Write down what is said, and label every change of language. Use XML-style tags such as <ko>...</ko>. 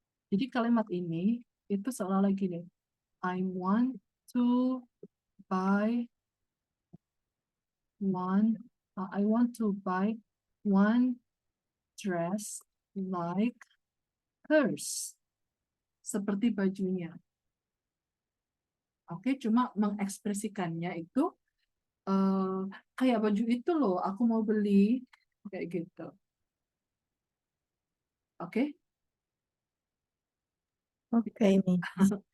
<id>Jadi kalimat ini itu seolah gini.</id> <en>I want to buy I want to buy one dress like hers.</en> <id>Seperti bajunya. Oke, cuma mengekspresikannya itu kayak baju itu loh, aku mau beli. Kayak gitu. Oke? Oke, Miss.</id>